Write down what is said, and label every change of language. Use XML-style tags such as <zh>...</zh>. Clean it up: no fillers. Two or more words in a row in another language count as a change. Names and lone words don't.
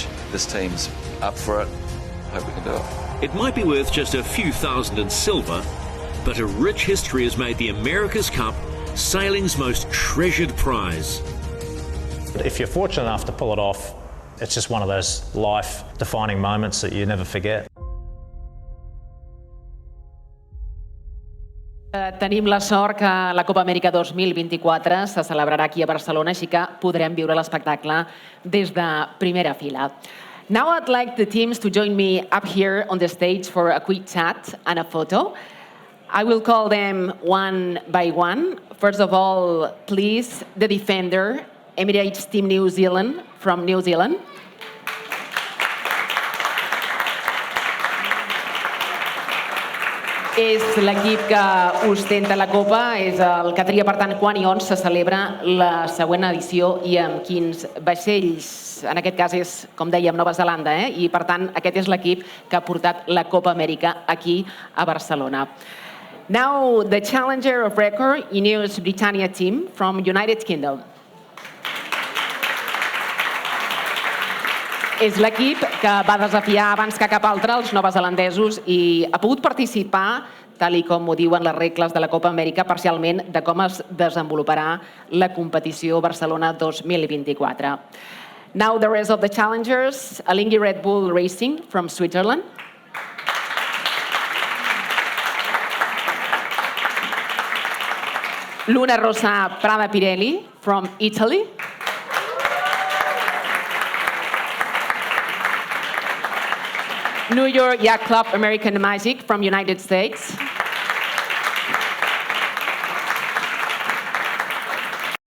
<en>This team's up for it. Hope we can do it. It might be worth just a few thousand in silver, but a rich history has made the America's Cup sailing's most treasured prize. If you're fortunate enough to pull it off, it's just one of those life-defining moments that you never forget.</en> <ca>Tenim la sort que la Copa Amèrica 2024 se celebrarà aquí a Barcelona, així que podrem viure l'espectacle des de primera fila.</ca> <en>Now I'd like the teams to join me up here on the stage for a quick chat and a photo. I will call them one by one. First of all, please, the defender, Emirates Team New Zealand from New Zealand.</en> <ca>És l'equip que ostenta la Copa, és el que tria, per tant, quan i on se celebra la següent edició i amb quins vaixells. En aquest cas és, com dèiem, Nova Zelanda, i, per tant, aquest és l'equip que ha portat la Copa Amèrica aquí a Barcelona.</ca> <en>Now, the challenger of record, Ineos Britannia team from United Kingdom.</en> <ca>És l'equip que va desafiar abans que cap altre els neozelandesos i ha pogut participar, tal i com ho diuen les regles de la Copa Amèrica, parcialment de com es desenvoluparà la competició Barcelona 2024.</ca> <en>Now the rest of the challengers, Alinghi Red Bull Racing from Switzerland. Luna Rossa Prada Pirelli from Italy. New York Yacht Club American Magic from United States.</en>